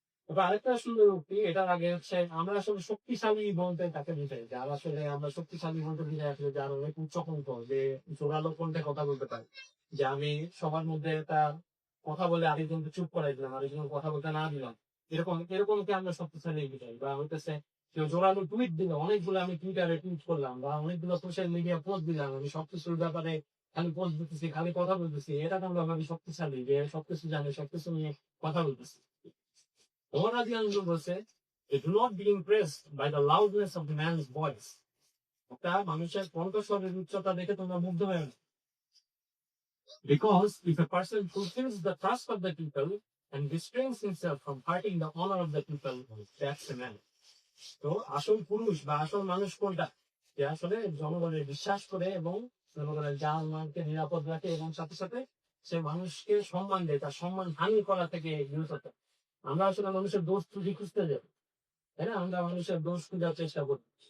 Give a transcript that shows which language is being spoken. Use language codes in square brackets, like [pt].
[bn] তবে আরেকটা সুন্দর উক্তি, এটার আগে হচ্ছে আমরা আসলে শক্তিশালী বলতে তাকে বুঝাই, যার আসলে আমরা শক্তিশালী বলতে বুঝাই আসলে যার অনেক উচ্চকণ্ঠ, যে জোরালো কণ্ঠে কথা বলতে পারে, যে আমি সবার মধ্যে একটা কথা বলে আরেকজনকে চুপ করাই দিলাম, আরেকজন কথা বলতে না দিলাম, এরকমকে আমরা শক্তিশালী বুঝাই। বা হইতেছে কেউ জোরালো টুইট দিল, অনেকগুলো আমি টুইটারে টুইট করলাম বা অনেকগুলো সোশ্যাল মিডিয়া পোস্ট দিলাম, আমি সবকিছুর ব্যাপারে খালি পোস্ট দিতেছি, খালি কথা বলতেছি, এটা তো আমরা ভাবি শক্তিশালী, যে সবকিছু জানে, সবকিছু নিয়ে কথা বলতেছি। ওমর রাদিয়াল্লাহু আনহু বলছে, [en] do not be impressed by the loudness of the man's voice. [bn] একটা মানুষের কণ্ঠস্বরের উচ্চতা দেখে তোমরা মুগ্ধ হয়ে না। [en] Because if a person fulfills the trust of the people and restrains himself from hurting the honor of the people, that's a man. [bn] তো আসল পুরুষ বা আসল মানুষ কোনটা, যে আসলে জনগণের বিশ্বাস করে এবং জনগণের জান মালকে নিরাপদ রাখে এবং সাথে সাথে সে মানুষকে সম্মান দেয়, তার সম্মান হানি করা থেকে বিরত থাকে। আমরা আসলে মানুষের দোষ ত্রুটি খুঁজতে যাই, তাই না? আমরা মানুষের দোষ খোঁজার চেষ্টা করি।